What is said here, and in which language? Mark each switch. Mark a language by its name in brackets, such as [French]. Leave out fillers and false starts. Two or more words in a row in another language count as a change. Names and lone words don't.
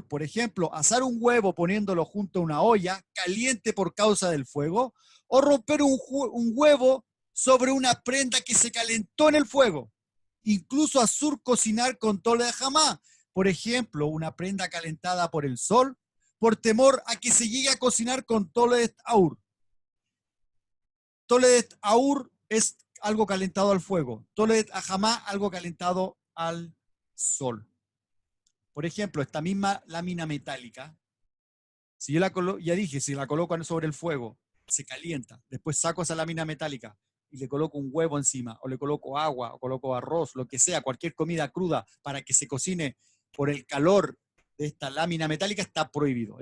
[Spanish] Por ejemplo, asar un huevo poniéndolo junto a una olla caliente por causa del fuego, o romper un huevo sobre una prenda que se calentó en el fuego. Incluso asur cocinar con [Hebrew] תולדות חמה. [Spanish] Por ejemplo, una prenda calentada por el sol, por temor a que se llegue a cocinar con [Hebrew] תולדות האור. תולדות האור [Spanish] es algo calentado al fuego. [Hebrew] תולדות החמה, [Spanish] algo calentado al sol. Por ejemplo, esta misma lámina metálica, si yo la coloco, ya dije, si la coloco sobre el fuego, se calienta. Después saco esa lámina metálica y le coloco un huevo encima, o le coloco agua, o coloco arroz, lo que sea, cualquier comida cruda para que se cocine por el calor de esta lámina metálica, está prohibido.